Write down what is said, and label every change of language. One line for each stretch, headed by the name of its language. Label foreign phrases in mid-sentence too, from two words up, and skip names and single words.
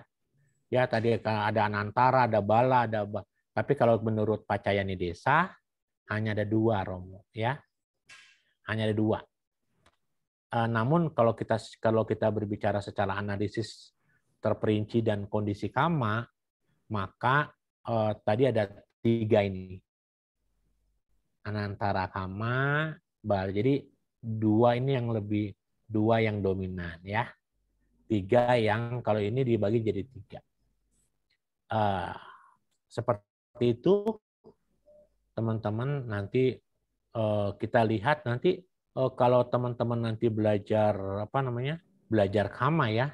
Indonesian: Ya tadi ada anantara, ada bala, tapi kalau menurut Pacayani Desa hanya ada 2 Romo ya. Hanya ada 2. Namun kalau kita berbicara secara analisis terperinci dan kondisi kama, maka tadi ada 3 ini.
Pali: Anantara kama, bala.
Indonesian: Jadi 2 ini yang lebih 2 yang dominan ya. 3 yang kalau ini dibagi jadi 3. Seperti itu teman-teman nanti kita lihat nanti kalau teman-teman nanti belajar belajar kama ya.